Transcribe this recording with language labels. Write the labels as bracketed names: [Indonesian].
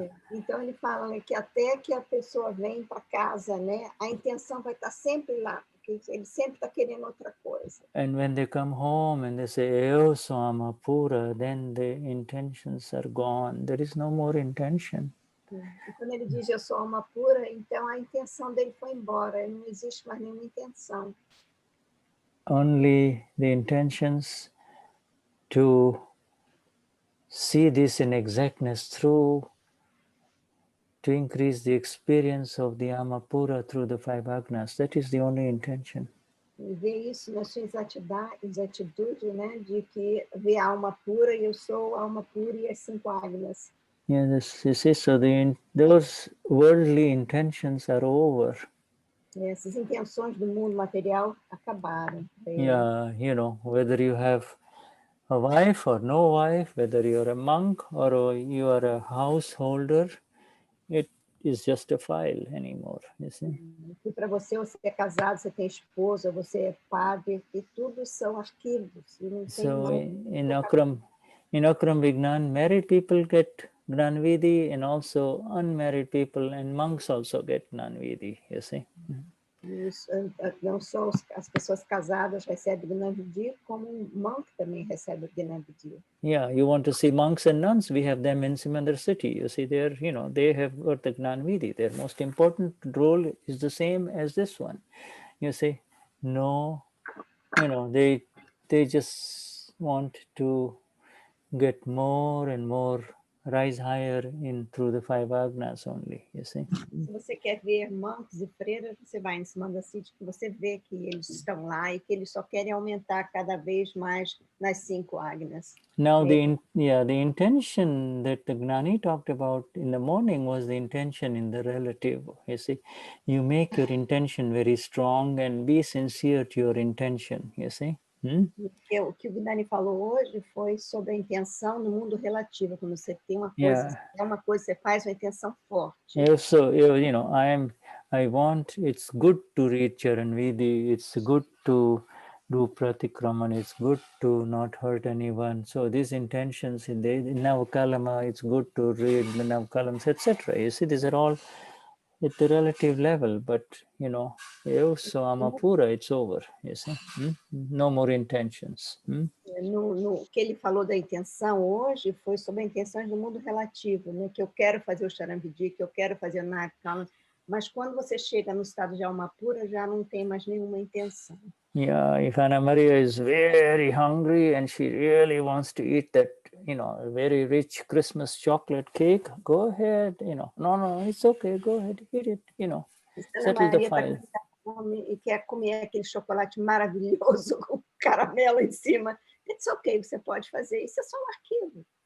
[Portuguese] Então ele fala, né, que até que a pessoa vem para casa, né, a intenção vai estar sempre lá, porque ele sempre está querendo outra coisa. [English] And when they come home and they say, [Portuguese] "Eu sou ama pura," [English] then the intentions are gone. There is no more intention. [Portuguese] E quando ele diz eu sou alma pura, então a intenção dele foi embora, não existe mais nenhuma intenção. [English] Only the intentions to see this in exactness through, to increase the experience of the Amapura through the 5 agnas. That is the only intention. [Portuguese] E ver isso na sua exatitude, né, de que ver a alma pura, e eu sou a alma pura e as 5 agnas. [English] Yes, you see, so those worldly intentions are over. [Portuguese] Essas intenções do mundo material acabaram. [English] Yeah, whether you have a wife or no wife, whether you're a monk or you are a householder, it is just a file anymore, you see. [Portuguese] E para você é casado, você tem esposa, você é padre, e tudo são arquivos. E não [English] So [Portuguese] tem [English] in Akram Vignan, married people get Gnanvidhi and also unmarried people and monks also get Gnanvidhi, you see. [Portuguese] Isso, não só as pessoas casadas recebem Gnanvidhi, como um monk também recebe Gnanvidhi. [English] Yeah, you want to see monks and nuns, we have them in Simandar city. You see, they have got the Gnanvidhi. Their most important role is the same as this one. You see, no, they just want to get more and more, rise higher through the 5 agnas only, you see. [Portuguese] Se você quer ver monks e freiras, você vai em Simandar City, que você vê que eles estão lá e que eles só querem aumentar cada vez mais nas 5 agnas. [English] Now the intention that the Gnani talked about in the morning was the intention in the relative. You see, you make your intention very strong and be sincere to your intention, you see. [Portuguese] O que o Gnani falou hoje foi sobre a intenção no mundo relativo, quando você tem uma coisa, é uma coisa, você faz uma intenção forte. [English] So, I want, it's good to read Charanvidhi, it's good to do pratikraman, it's good to not hurt anyone. So these intentions in Navkalama, it's good to read the Navkalams, etc. You see, these are all at the relative level, but [Portuguese] eu sou alma pura, [English] it's over, you see. No more intentions. [Portuguese] No que ele falou da intenção hoje foi sobre a intenção do mundo relativo, né? Que eu quero fazer o Charamvidi, que eu quero fazer o Nakam, mas quando você chega no estado de alma pura, já não tem mais nenhuma intenção. [English] Yeah, if Anna Maria is very hungry and she really wants to eat that, very rich Christmas chocolate cake, go ahead, no, it's okay, go ahead, eat it, settle the file. [Portuguese] E quer comer aquele chocolate maravilhoso com caramelo em cima, [English] it's okay, [Portuguese] você pode fazer, isso é só um arquivo.